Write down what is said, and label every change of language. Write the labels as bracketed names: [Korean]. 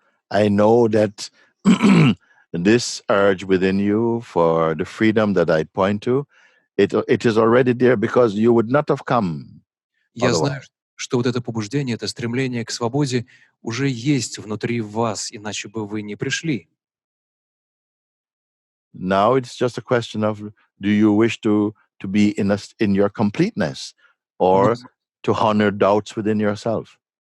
[English] I know that this urge within you for the freedom that I point to, it is already there because you would not have come [Russian] Я знаю, [English] otherwise. [Russian] что вот это побуждение, это стремление к свободе уже есть внутри вас, иначе бы вы не пришли. [English] Now it's just a question of, do you wish to be in your completeness or to honor doubts within yourself?